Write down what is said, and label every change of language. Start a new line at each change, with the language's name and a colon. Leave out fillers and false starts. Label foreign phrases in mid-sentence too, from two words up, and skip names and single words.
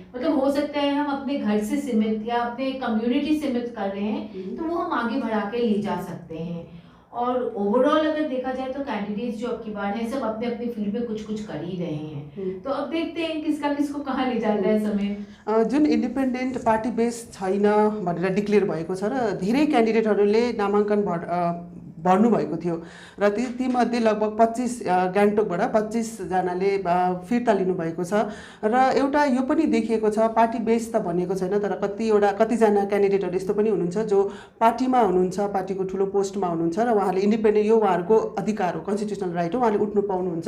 Hindi: मतलब हो सकता है हम अपने घर से सीमित या अपने कम्युनिटी सीमित कर रहे हैं, तो वो हम आगे बढ़ा के ले जा सकते हैं। और ओवरऑल अगर देखा जाए तो कैंडिडेट्स जो अब की बार हैं सब अपने अपने फील्ड में कुछ कुछ कर ही रहे हैं। तो अब देखते हैं किसका किसको कहाँ ले जाता है समय।
Nepali: जुन
English: independent party base
Nepali: छैन भनेर डिक्लेयर भएको छ र धेरै क्यान्डिडेटहरूले नामाङ्कन भर्नुभएको थियो र तीमध्ये लगभग 25 गान्तोकबाट 25 जनाले फिर्ता लिनुभएको छ। र एउटा यो पनि देखिएको छ,
English: party base
Nepali: त भनेको छैन तर कतिजना क्यान्डिडेटहरू यस्तो पनि हुनुहुन्छ जो पार्टीमा हुनुहुन्छ, पार्टीको ठुलो पोस्टमा हुनुहुन्छ र उहाँले इन्डिपेन्डेन्ट, यो उहाँहरूको अधिकार हो,
English: constitutional right
Nepali: हो, उहाँले उठ्नु पाउनुहुन्छ।